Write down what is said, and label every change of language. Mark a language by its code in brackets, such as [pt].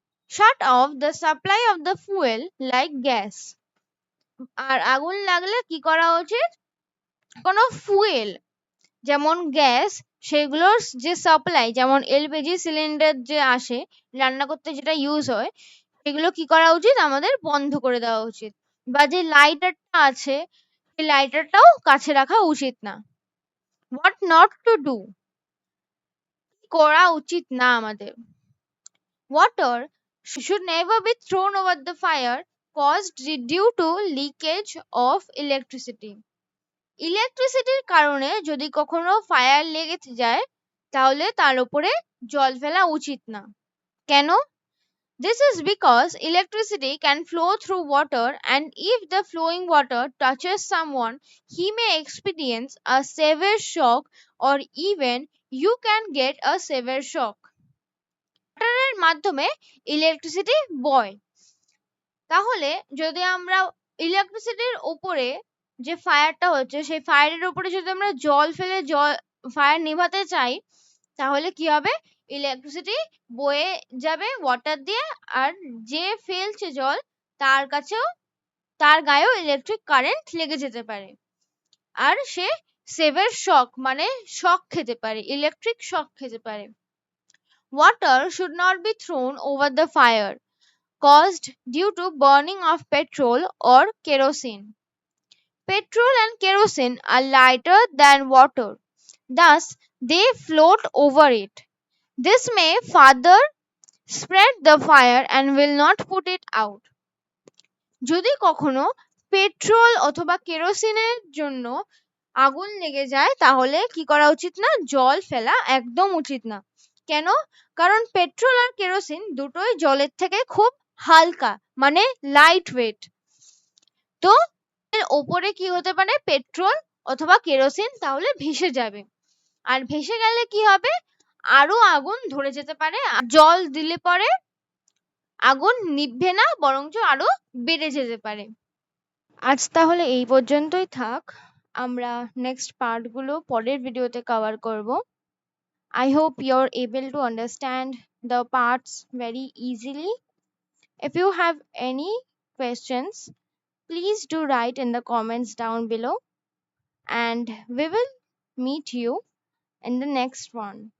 [en] Shut off the supply of the fuel like gas. [bn] আর আগুন লাগলে কি করা উচিত? কোনো ফুয়েল যেমন গ্যাস সেগুলোর যে সাপ্লাই, যেমন এলপিজি সিলিন্ডার যে আসে রান্না করতে যেটা ইউজ হয়, সেগুলো কি করা উচিত? আমাদের বন্ধ করে দেওয়া উচিত। বা যে লাইটারটা আছে সেই লাইটারটাও কাছে রাখা উচিত না। [en] what not to do, [bn] করা উচিত না আমাদের। [en] Water should never be thrown over the fire caused due to leakage of electricity. [bn] ইলেকট্রিসিটির কারণে যদি কখনো ফায়ার লেগে যায় তাহলে তার উপরে জল ফেলা উচিত না। কেন? [en] This is because electricity can flow through water, and if the flowing water touches someone, he may experience a severe shock, or even you can get a severe shock. [bn] ওয়াটারের মাধ্যমে ইলেকট্রিসিটি বয়। তাহলে যদি আমরা ইলেকট্রিসিটির উপরে যে ফায়ারটা হচ্ছে সেই ফায়ারের উপরে যদি আমরা জল ফেলে ফায়ার নিভাতে চাই তাহলে কি হবে? ইলেকট্রিসিটি বয়ে যাবে ওয়াটার দিয়ে, আর যে ফেলছে জল তার গায়েও ইলেকট্রিক কারেন্ট লেগে যেতে পারে, আর সে সেভার শক মানে শক খেতে পারে, ইলেকট্রিক শক খেতে পারে। [en] Water should not be thrown over the fire caused due to burning of petrol or kerosene. Petrol and kerosene are lighter than water, thus they float over it. This may further spread the fire and will not put it out. [bn] যদি কখনো petrol অথবা কেরোসিনের জন্য আগুন লেগে যায় তাহলে কি করা উচিত না? জল ফেলা একদম উচিত না। কেন? কারণ পেট্রোল আর কেরোসিন দুটোই জলের থেকে খুব হালকা, মানে লাইট ওয়েট। তো এর ওপরে কি হতে পারে? পেট্রোল অথবা কেরোসিন তাহলে ভেসে যাবে, আর ভেসে গেলে কি হবে? আরো আগুন ধরে যেতে পারে। জল দিলে পরে আগুন নিভবে না, বরঞ্চ আরো বেড়ে যেতে পারে। আজ তাহলে এই পর্যন্তই থাক, আমরা নেক্সট পার্ট গুলো পরের ভিডিওতে কভার করব। [en] I hope you're able to understand the parts very easily. If you have any questions, please do write in the comments down below, and we will meet you in the next one.